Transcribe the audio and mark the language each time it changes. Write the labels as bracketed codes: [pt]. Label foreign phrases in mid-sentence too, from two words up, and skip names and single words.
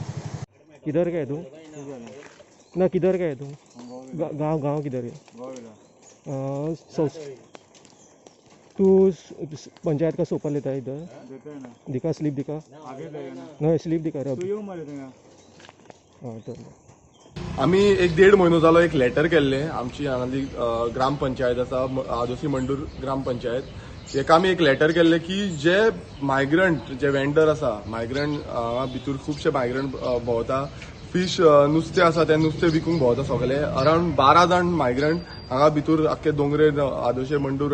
[hi] किधर का है तू? ना किधर का है तू? गांव किधर है? तू पंचायत का सोपा लेता है इधर? दिखा स्लिप दिखा। नहीं स्लिप दिखा रे। हाँ चल। [kok] आम्ही 1-1.5 महिनो जालो एक लेटर केल्ले आमची हांगाली ग्रामपंचायत आसा आदोशी मंडूर ग्रामपंचायत हेका आमी एक लेटर केल्ले की जे मायग्रंट जे वेंडर आसा मायग्रंट हांगा भितर खुबशे मायग्रंट भोंवता फिश नुस्तें आसा ते नुस्तें विकूंक भोंवता सगळे अरावंड 12 जाण मायग्रंट हांगा भितर आख्खे दोंगरेर आदोशे मंडूर